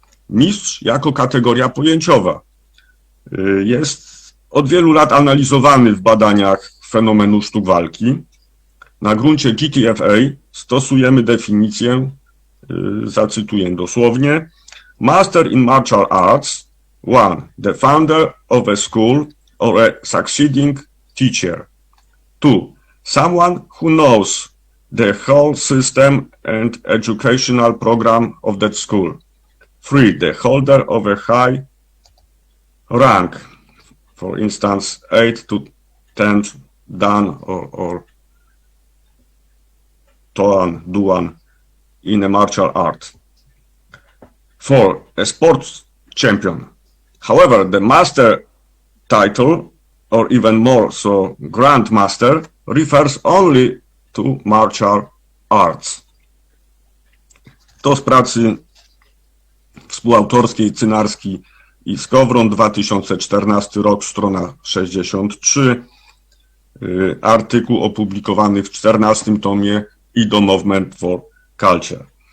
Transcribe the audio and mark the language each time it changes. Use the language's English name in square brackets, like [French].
[Polish] Mistrz jako kategoria pojęciowa jest od wielu lat analizowany w badaniach fenomenu sztuk walki. Na gruncie GTFA stosujemy definicję, zacytuję dosłownie: [English] Master in martial arts, 1. The founder of a school or a succeeding teacher. 2. Someone who knows the whole system and educational program of that school. 3. The holder of a high rank, for instance, 8 to 10 dan or toan, duan in a martial art. 4. A sports champion. However, the master title, or even more so, grandmaster, refers only to martial arts. [Polish] To z pracy współautorskiej Cynarski i Skowron, 2014 rok, strona 63, artykuł opublikowany w 14 tomie IDO Movement for Culture.